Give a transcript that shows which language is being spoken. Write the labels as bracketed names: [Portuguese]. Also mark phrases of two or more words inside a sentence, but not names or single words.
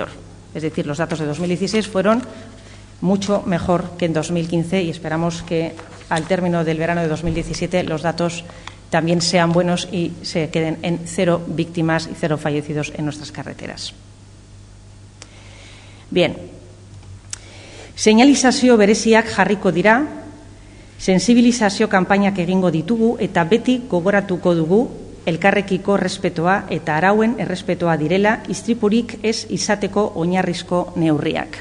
[Spanish] Es decir, los datos de 2016 fueron mucho mejor que en 2015 y esperamos que al término del verano de 2017 los datos también sean buenos y se queden en 0 víctimas y 0 fallecidos en nuestras carreteras. Bien, [Basque] señalizazio bereziak jarriko dira, sensibilizazio kanpainak egingo ditugu eta beti gogoratuko dugu elkarrekiko errespetoa eta arauen errespetoa direla istripurik ez izateko oinarrizko neurriak.